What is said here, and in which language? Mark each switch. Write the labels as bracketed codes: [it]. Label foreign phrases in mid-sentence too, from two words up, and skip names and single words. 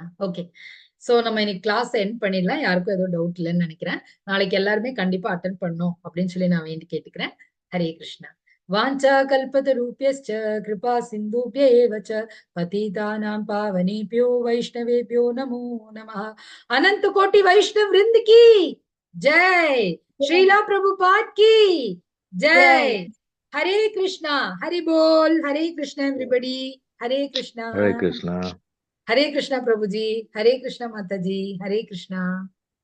[en] Okay, so [ta] நம்ம இன்னைக்கு [en] class end [ta] பண்ணிடலாம். யாருக்கும் ஏதோ டவுட் இல்லைன்னு நினைக்கிறேன். நாளைக்கு எல்லாருமே கண்டிப்பா அட்டென்ட் பண்ணணும் அப்படின்னு சொல்லி நான் வேண்டி கேட்டுக்கிறேன். ஹரே கிருஷ்ணா. [sa] वाञ्छा कल्पतरुभ्यश्च कृपा सिन्धुभ्य एव च पतितानां पावनेभ्यो वैष्णवेभ्यो नमो नमः. [hi] अनंत कोटि वैष्णव वृंद की जय, श्रीला प्रभुपाद की जय. हरे कृष्णा. हरि बोल. हरे कृष्णा एवरीबॉडी. हरे कृष्णा. हरे कृष्णा. हरे कृष्णा प्रभु जी. हरे कृष्णा माता जी. हरे कृष्णा.